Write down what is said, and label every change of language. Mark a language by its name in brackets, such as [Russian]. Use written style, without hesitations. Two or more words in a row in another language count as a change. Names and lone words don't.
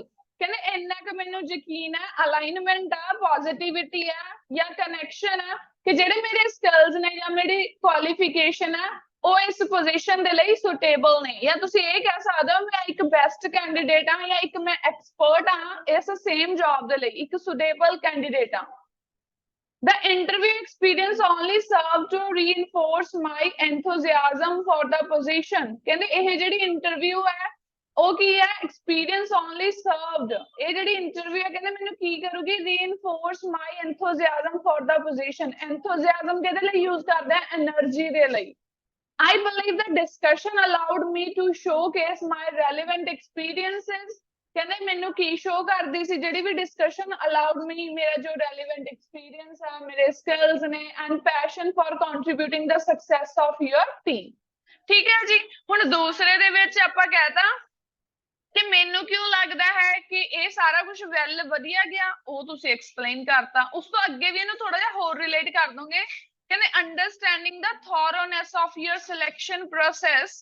[Punjabi] ਕਹਿੰਦੇ ਇੰਨਾ ਕੁ ਮੈਨੂੰ ਯਕੀਨ ਹੈ, ਅਲਾਈਨਮੈਂਟ ਆ, ਪੋਜ਼ਿਟਿਵਿਟੀ ਆ ਜਾਂ ਕਨੈਕਸ਼ਨ ਆ ਕਿ ਜਿਹੜੇ ਮੇਰੇ ਸਕਿੱਲਸ ਨੇ ਜਾਂ ਮੇਰੀ ਕੁਆਲੀਫਿਕੇਸ਼ਨ ਆ ਉਹ ਇਸ ਪੋਜੀਸ਼ਨ ਦੇ ਲਈ ਸੁਟੇਬਲ ਨੇ, ਜਾਂ ਤੁਸੀਂ ਇਹ ਕਹਿ ਸਕਦੇ ਹੋ ਮੈਂ ਇੱਕ [English] best candidate [Punjabi] ਹਾਂ ਜਾਂ ਇੱਕ ਮੈਂ ਐਕਸਪਰਟ ਹਾਂ ਇਸ [English] same job [Punjabi] ਦੇ ਲਈ, ਇੱਕ [English] suitable candidate [Punjabi] ਹਾਂ। [English] The interview experience only served to reinforce my enthusiasm for the position। [Punjabi] ਕਹਿੰਦੇ ਇਹ ਜਿਹੜੀ ਇੰਟਰਵਿਊ ਹੈ ਉਹ ਕੀ ਹੈ, [English] experience only served, [Punjabi] ਇਹ ਜਿਹੜੀ ਇੰਟਰਵਿਊ ਹੈ ਕਹਿੰਦੇ ਮੈਨੂੰ ਕੀ ਕਰੂਗੀ, [English] reinforce my enthusiasm for the position। [Punjabi] enthusiasm ਕਿਹਦੇ ਲਈ ਯੂਜ਼ ਕਰਦੇ ਆ, એનર્ਜੀ ਦੇ ਲਈ। [English] I believe the discussion allowed me to showcase my relevant experiences। [Punjabi] ਕਹਿੰਦੇ ਮੈਨੂੰ ਕੀ ਸ਼ੋ ਕਰਦੀ ਸੀ ਜਿਹੜੀ ਵੀ ਡਿਸਕਸ਼ਨ, [English] allowed me [Punjabi] ਮੇਰਾ ਜੋ [English] relevant experience [Punjabi] ਹੈ, ਮੇਰੇ skills ਨੇ, [English] and passion for contributing the success of your team। [Punjabi] ਠੀਕ ਹੈ ਜੀ। ਹੁਣ ਦੂਸਰੇ ਦੇ ਵਿੱਚ ਆਪਾਂ ਕਹਿਤਾ ਕਿ ਮੈਨੂੰ ਕਿਉਂ ਲੱਗਦਾ ਹੈ ਕਿ ਇਹ ਸਾਰਾ ਕੁਝ ਵੈਲ ਵਧੀਆ ਗਿਆ, ਉਹ ਤੁਸੀਂ ਐਕਸਪਲੇਨ ਕਰਤਾ। ਉਸ ਤੋਂ ਅੱਗੇ ਵੀ ਇਹਨੂੰ ਥੋੜਾ ਜਿਹਾ ਹੋਰ ਰਿਲੇਟ ਕਰ ਦੋਗੇ। ਕਹਿੰਦੇ ਅੰਡਰਸਟੈਂਡਿੰਗ ਦਾ [English] thoroughness of your selection process.